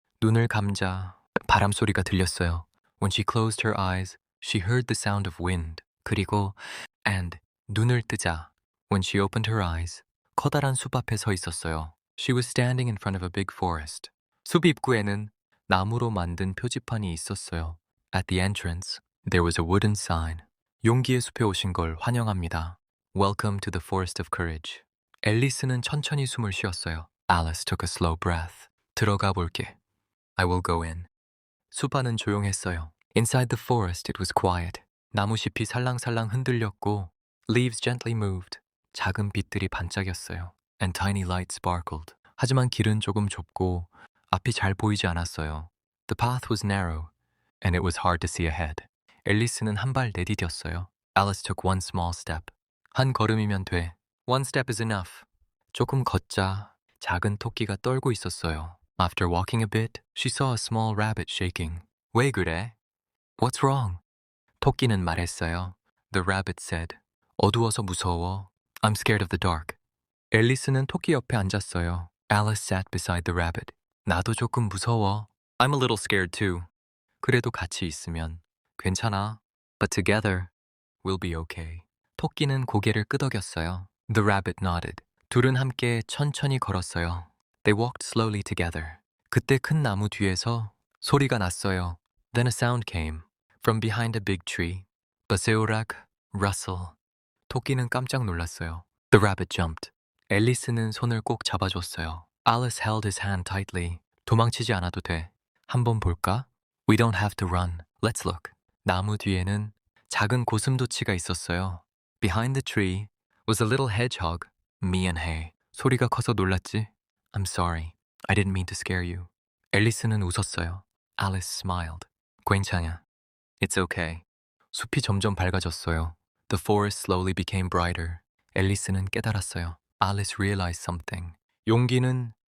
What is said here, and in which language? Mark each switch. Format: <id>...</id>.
<ko>눈을 감자 바람 소리가 들렸어요.</ko> <en>When she closed her eyes, she heard the sound of wind.</en> <ko>그리고</ko> <en>and</en> <ko>눈을 뜨자</ko> <en>when she opened her eyes,</en> <ko>커다란 숲 앞에 서 있었어요.</ko> <en>She was standing in front of a big forest.</en> <ko>숲 입구에는 나무로 만든 표지판이 있었어요.</ko> <en>At the entrance, there was a wooden sign.</en> <ko>용기의 숲에 오신 걸 환영합니다.</ko> <en>Welcome to the forest of courage.</en> <ko>앨리스는 천천히 숨을 쉬었어요.</ko> <en>Alice took a slow breath.</en> <ko>들어가 볼게.</ko> <en>I will go in.</en> <ko>숲 안은 조용했어요.</ko> <en>Inside the forest it was quiet.</en> <ko>나무잎이 살랑살랑 흔들렸고</ko> <en>leaves gently moved.</en> <ko>작은 빛들이 반짝였어요.</ko> <en>And tiny lights sparkled.</en> <ko>하지만 길은 조금 좁고 앞이 잘 보이지 않았어요.</ko> <en>The path was narrow and it was hard to see ahead.</en> <ko>앨리스는 한 발 내디뎠어요.</ko> <en>Alice took one small step.</en> <ko>한 걸음이면 돼.</ko> <en>One step is enough.</en> <ko>조금 걷자 작은 토끼가 떨고 있었어요.</ko> <en>After walking a bit, she saw a small rabbit shaking.</en> <ko>왜 그래?</ko> <en>What's wrong?</en> <ko>토끼는 말했어요.</ko> <en>The rabbit said,</en> <ko>어두워서 무서워.</ko> <en>I'm scared of the dark.</en> <ko>앨리스는 토끼 옆에 앉았어요.</ko> <en>Alice sat beside the rabbit.</en> <ko>나도 조금 무서워.</ko> <en>I'm a little scared too.</en> <ko>그래도 같이 있으면 괜찮아.</ko> <en>But together, we'll be okay.</en> <ko>토끼는 고개를 끄덕였어요.</ko> <en>The rabbit nodded.</en> <ko>둘은 함께 천천히 걸었어요.</ko> <en>They walked slowly together.</en> <ko>그때 큰 나무 뒤에서 소리가 났어요.</ko> <en>Then a sound came from behind a big tree. 바세오락, rustle.</en> <ko>토끼는 깜짝 놀랐어요.</ko> <en>The rabbit jumped.</en> <ko>앨리스는 손을 꼭 잡아줬어요.</ko> <en>Alice held his hand tightly.</en> <ko>도망치지 않아도 돼. 한번 볼까?</ko> <en>We don't have to run. Let's look.</en> <ko>나무 뒤에는 작은 고슴도치가 있었어요.</ko> <en>Behind the tree was a little hedgehog.</en> <ko>미안해. 소리가 커서 놀랐지?</ko> <en>I'm sorry. I didn't mean to scare you.</en> <ko>앨리스는 웃었어요.</ko> <en>Alice smiled.</en> <ko>괜찮아.</ko> <en>It's okay.</en> <ko>숲이 점점 밝아졌어요.</ko> <en>The forest slowly became brighter.</en> <ko>앨리스는 깨달았어요.</ko> <en>Alice realized something.</en> <ko>용기는</ko>